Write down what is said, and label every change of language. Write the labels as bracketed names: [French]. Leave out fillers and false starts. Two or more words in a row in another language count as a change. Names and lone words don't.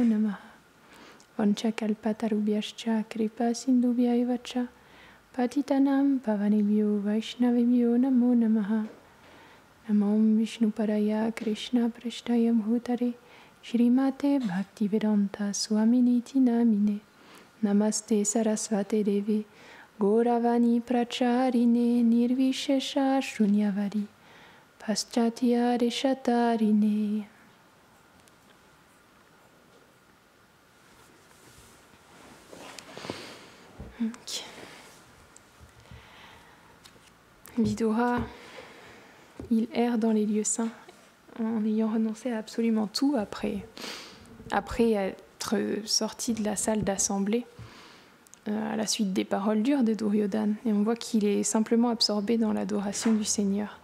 [Sanskrit] नमः वाञ्छाकल्पतरुभ्यश्च कृपासिन्धुभ्य एव च पतितानां पावनेभ्यो वैष्णवेभ्यो नमो नमः नमः ॐ विष्णुपादाय कृष्णप्रेष्ठाय भूतले श्रीमते भक्तिवेदान्तस्वामिन् इति नामिने नमस्ते सारस्वते देवि गौरवाणीप्रचारिणे निर्विशेषशून्यवादिपाश्चात्यदेशतारिणे. [French] Vidura, il erre dans les lieux saints en ayant renoncé à absolument tout après être sorti de la salle d'assemblée. à la suite des paroles dures de Duryodhana. Et on voit qu'il est simplement absorbé dans l'adoration du Seigneur.